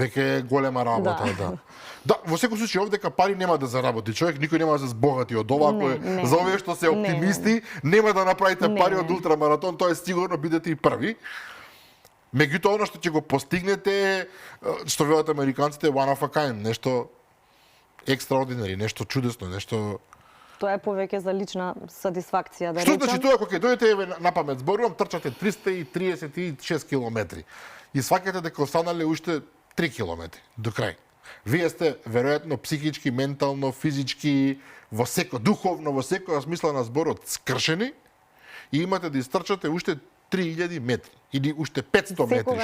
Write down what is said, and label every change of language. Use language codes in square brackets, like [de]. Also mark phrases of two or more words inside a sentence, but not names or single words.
[mk] Веќе е голема работа, да. Да, во секој случај овдека пари нема да заработи човек, никој нема да се збогати од ова, кој за овие што се оптимисти, нема да направите пари од ултрамаратон, тоа е сигурно бидете и први. Меѓутоа, она што ќе го постигнете, што велат американците, [en] one of a kind, [mk] нешто екстраординари, нешто чудесно, нешто... Тоа е повеќе за лична сатисфакција, да Што речам. значи тоа, кога ќе дојдете на памет зборувам, трчате 336 километри и сваќате дека останале уште 3 километри до крај. Вие сте веројатно психички, ментално, физички, во секој духовно, во секоја смисла на зборот скршени и имате да истрчате уште 3000 метри или уште 500 метри.